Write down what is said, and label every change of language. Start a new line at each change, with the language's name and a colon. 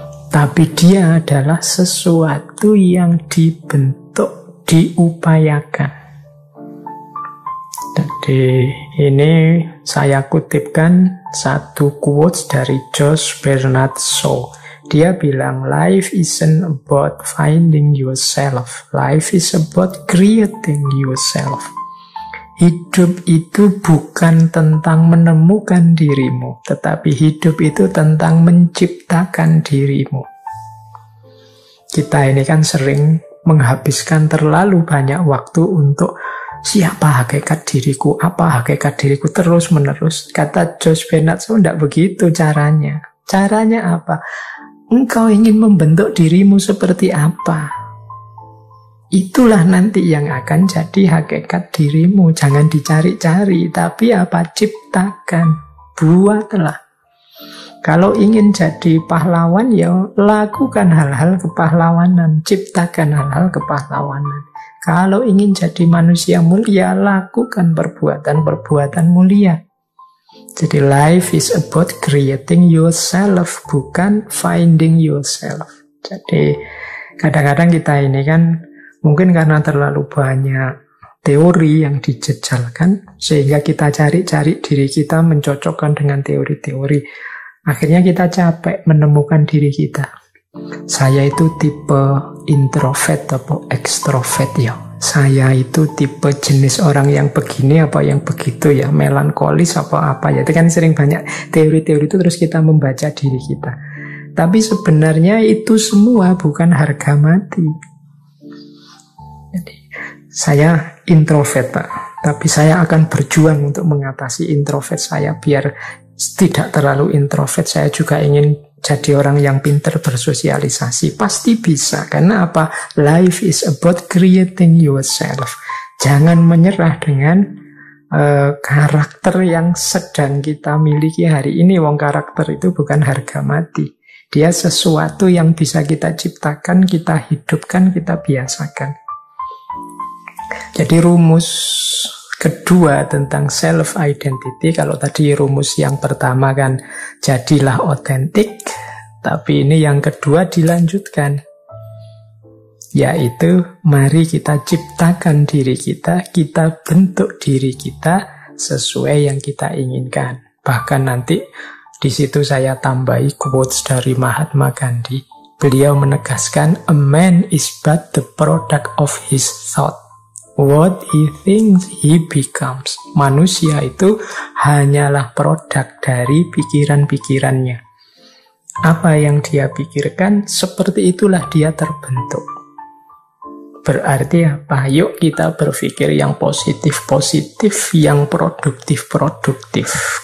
Indonesian: Tapi dia adalah sesuatu yang dibentuk, diupayakan. Jadi ini saya kutipkan satu quotes dari Josh Bernard Shaw.
English: Dia bilang, life isn't about finding yourself. Life is about creating yourself.
Indonesian: Hidup itu bukan tentang menemukan dirimu, tetapi hidup itu tentang menciptakan dirimu. Kita ini kan sering menghabiskan terlalu banyak waktu untuk siapa hakikat diriku, apa hakikat diriku, terus-menerus. Kata Josh Bernard Shaw, tidak begitu caranya. Caranya apa? Engkau ingin membentuk dirimu seperti apa? Itulah nanti yang akan jadi hakikat dirimu. Jangan dicari-cari, tapi apa? Ciptakan, buatlah. Kalau ingin jadi pahlawan, ya lakukan hal-hal kepahlawanan, ciptakan hal-hal kepahlawanan. Kalau ingin jadi manusia mulia, lakukan perbuatan-perbuatan mulia. Jadi
English: life is about creating yourself,
Indonesian: bukan
English: finding yourself.
Indonesian: Jadi kadang-kadang kita ini kan mungkin karena terlalu banyak teori yang dijejalkan, sehingga kita cari-cari diri kita, mencocokkan dengan teori-teori. Akhirnya kita capek menemukan diri kita. Saya itu tipe introvert atau extrovert ya. Saya itu tipe jenis orang yang begini apa yang begitu ya, melankolis apa ya. Itu kan sering banyak teori-teori itu, terus kita membaca diri kita. Tapi sebenarnya itu semua bukan harga mati. Saya introvert, Pak. Tapi saya akan berjuang untuk mengatasi introvert saya biar tidak terlalu introvert. Saya juga ingin jadi orang yang pintar bersosialisasi. Pasti bisa. Karena apa?
English: Life is about creating yourself.
Indonesian: Jangan menyerah dengan karakter yang sedang kita miliki hari ini. Wong karakter itu bukan harga mati. Dia sesuatu yang bisa kita ciptakan, kita hidupkan, kita biasakan. Jadi rumus kedua tentang self-identity, kalau tadi rumus yang pertama kan jadilah otentik, tapi ini yang kedua dilanjutkan, yaitu mari kita ciptakan diri kita bentuk diri kita sesuai yang kita inginkan. Bahkan nanti di situ saya tambahi quotes dari Mahatma Gandhi.
English: Beliau menegaskan, a man is but the product of his thought. What he thinks he becomes.
Indonesian: Manusia itu hanyalah produk dari pikiran-pikirannya. Apa yang dia pikirkan, seperti itulah dia terbentuk. Berarti apa? Yuk kita berpikir yang positif-positif, yang produktif-produktif.